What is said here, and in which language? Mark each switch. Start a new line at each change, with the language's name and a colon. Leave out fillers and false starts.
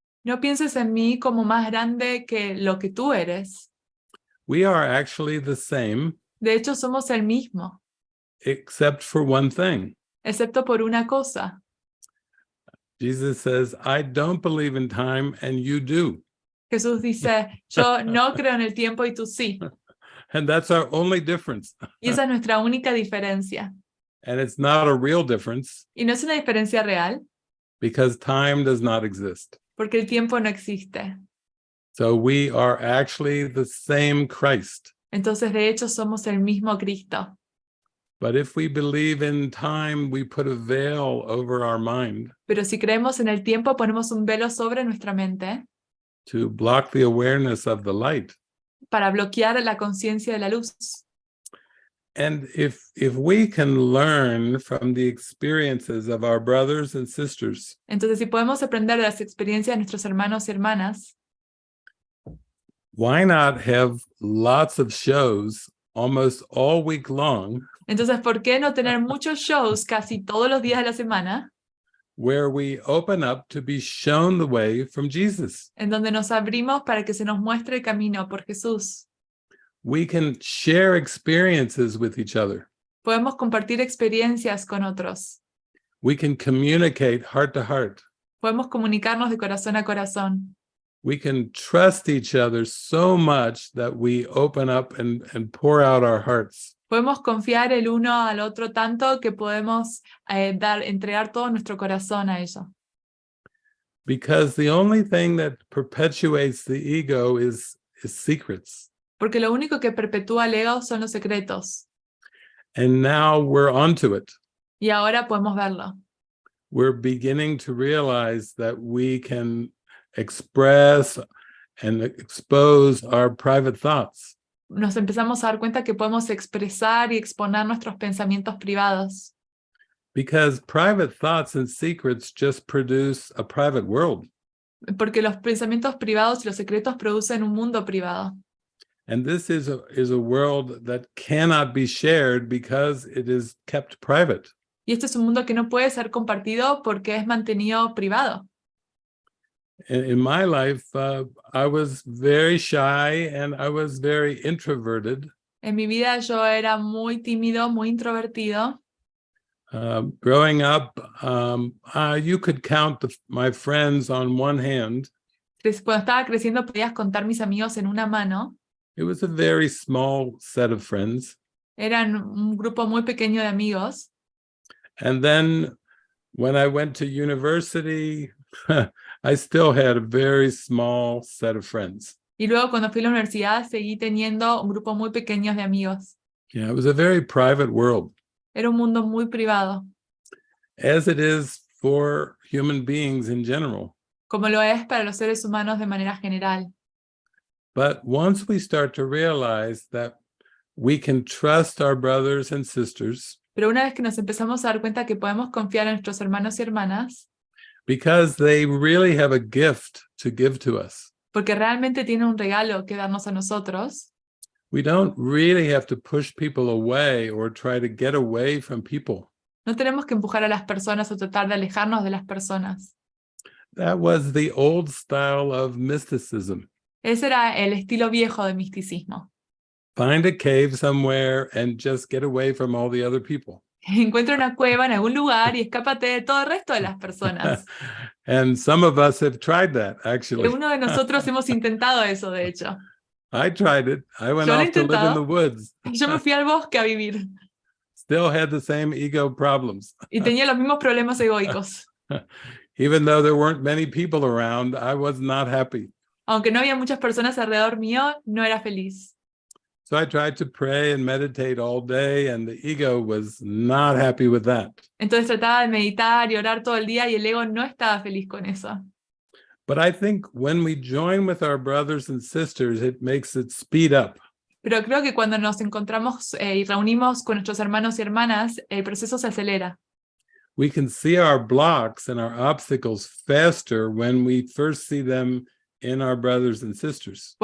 Spanish: No pienses en mí como más grande que lo que tú eres.
English: We are actually the same,
Spanish: De hecho, somos el mismo,
English: except for one thing.
Spanish: excepto por una cosa.
English: Jesus says, I don't believe in time and you do.
Spanish: Jesús dice, yo no creo en el tiempo y tú sí.
English: And that's our only difference.
Spanish: Y esa es nuestra única diferencia.
English: And it's not a real difference
Spanish: Y no es una diferencia real,
English: because time does not exist.
Spanish: porque el tiempo no existe.
English: So we are actually the same Christ.
Spanish: Entonces, de hecho, somos el mismo Cristo.
English: But if we believe in time, we put a veil over our mind
Spanish: Pero si creemos en el tiempo, ponemos un velo sobre nuestra mente
English: to block the awareness of the light.
Spanish: para bloquear la conciencia de la luz.
English: And if we can learn from the experiences of our brothers and sisters,
Spanish: Entonces, si podemos aprender de las experiencias de nuestros hermanos y hermanas,
English: why not have lots of shows almost all week long
Spanish: entonces, ¿por qué no tener muchos shows casi todos los días de la semana
English: where we open up to be shown the way from Jesus.
Spanish: en donde nos abrimos para que se nos muestre el camino por Jesús.
English: We can share experiences with each other.
Spanish: Podemos compartir experiencias con otros.
English: We can communicate heart to heart.
Spanish: Podemos comunicarnos de corazón a corazón.
English: We can trust each other so much that we open up and pour out our hearts.
Spanish: Podemos confiar el uno al otro tanto que podemos entregar todo nuestro corazón a ello.
English: Because the only thing that perpetuates the ego is secrets.
Spanish: Porque lo único que perpetúa el ego son los secretos.
English: And now we're onto it.
Spanish: Y ahora podemos verlo.
English: We're beginning to realize that we can express and expose our private thoughts.
Spanish: Nos empezamos a dar cuenta que podemos expresar y exponer nuestros pensamientos privados.
English: Because private thoughts and secrets just produce a private world.
Spanish: Porque los pensamientos privados y los secretos producen un mundo privado.
English: And this is a world that cannot be shared because it is kept private.
Spanish: Y este es un mundo que no puede ser compartido porque es mantenido privado.
English: In my life, I was very shy and I was very introverted.
Spanish: En mi vida yo era muy tímido, muy introvertido.
English: Growing up, you could count my friends on one hand.
Spanish: Cuando estaba creciendo podías contar mis amigos en una mano.
English: It was a very small set of friends.
Spanish: Eran un grupo muy pequeño de amigos.
English: And then when I went to university, I still had a very small set of friends.
Spanish: Y luego cuando fui a la universidad seguí teniendo un grupo muy pequeño de amigos.
English: Yeah, it was a very private world.
Spanish: Era un mundo muy privado.
English: As it is for human beings in general.
Spanish: Como lo es para los seres humanos de manera general.
English: But once we start to realize that we can trust our brothers and sisters.
Spanish: Pero una vez que nos empezamos a dar cuenta que podemos confiar en nuestros hermanos y hermanas.
English: Because they really have a gift to give to us.
Spanish: Porque realmente tienen un regalo que darnos a nosotros.
English: We don't really have to push people away or try to get away from people.
Spanish: No tenemos que empujar a las personas o tratar de alejarnos de las personas.
English: That was the old style of mysticism.
Spanish: Ese era el estilo viejo de misticismo.
English: Find a cave somewhere and just get away from all the other people.
Spanish: Encuentra una cueva en algún lugar y escápate de todo el resto de las personas.
English: And some of us have tried that, actually.
Spanish: Uno de nosotros hemos intentado eso, de hecho.
English: I tried it. I went
Spanish: Yo lo he
English: off to live in
Spanish: intentado.
English: the woods.
Spanish: Yo me fui al bosque a vivir
English: Still had the same ego problems.
Spanish: y tenía los mismos problemas egoicos.
English: Even though there weren't many people around, I was not happy.
Spanish: Aunque no había muchas personas alrededor mío, no era feliz.
English: So I tried to pray and meditate all day, and the ego was not happy with that.
Spanish: Entonces trataba de meditar y orar todo el día y el ego no estaba feliz con eso.
English: But I think when we join with our brothers and sisters, it makes it speed up.
Spanish: Pero creo que cuando nos encontramos y reunimos con nuestros hermanos y hermanas, el proceso se acelera.
English: We can see our blocks and our obstacles faster when we first see them in our brothers and sisters.